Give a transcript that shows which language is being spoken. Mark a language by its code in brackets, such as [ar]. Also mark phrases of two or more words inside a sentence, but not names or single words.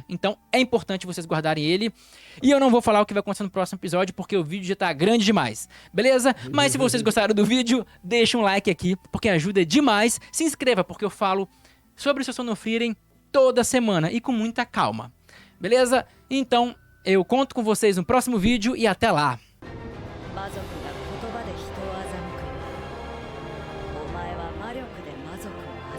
[pt] Então é importante vocês guardarem ele. E eu não vou falar o que vai acontecer no próximo episódio, porque o vídeo já tá grande demais, beleza? Mas se vocês gostaram do vídeo, deixa um like aqui, porque ajuda demais. Se inscreva, porque eu falo sobre o seu Sono Frieren toda semana e com muita calma, beleza? Então eu conto com vocês no próximo vídeo e até lá! [ja] 魔族が言葉で人を欺く。お前は魔力で魔族を